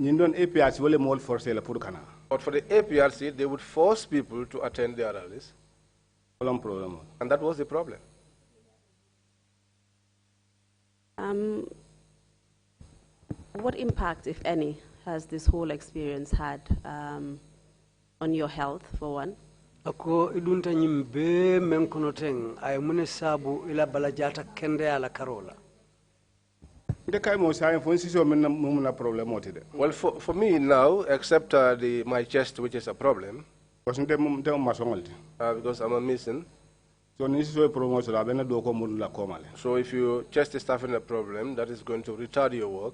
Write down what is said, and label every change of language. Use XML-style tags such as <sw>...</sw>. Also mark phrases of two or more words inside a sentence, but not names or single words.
<en>But for the APRC, they would force people to attend their rallies. And that was the problem. What impact, if any, has this whole experience had on your health, for one?</en> <man>Ako idunta nyimbe menkonoteng ay mune sabu ila balajata kende ala karola.</man> <en>Well, for me now, except my chest, which is a problem, because I'm a mason. So if your chest is having a problem, that is going to retard your work.</en>